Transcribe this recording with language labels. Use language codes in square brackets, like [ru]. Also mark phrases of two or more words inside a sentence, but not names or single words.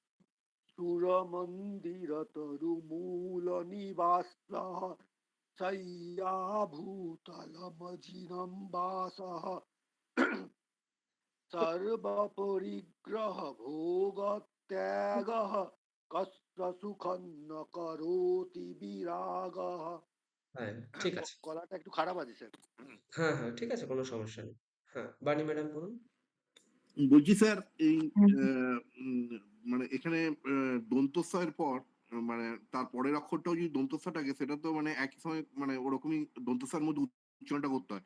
[sa] सुरमन्दिरतरुमूलनिवासः शय्याभूतलमजिनं वासः सर्वपरिग्रहभोगत्यागः कस्य सुखं न करोति विरागः। [bn] হ্যাঁ, ঠিক আছে। গলাটা একটু খারাপ আছে স্যার। হ্যাঁ, হ্যাঁ, ঠিক আছে, কোনো সমস্যা নেই। হ্যাঁ, বাণী ম্যাডাম বলুন। বলছি স্যার এই মানে এখানে দন্তস্বয়ের পর মানে তার পরের অক্ষরটাও যদি দন্তস্ব থাকে সেটা তো মানে একই সময় মানে ওরকমই দন্তস্বয়ের মধ্যে উচ্চারণটা করতে হয়।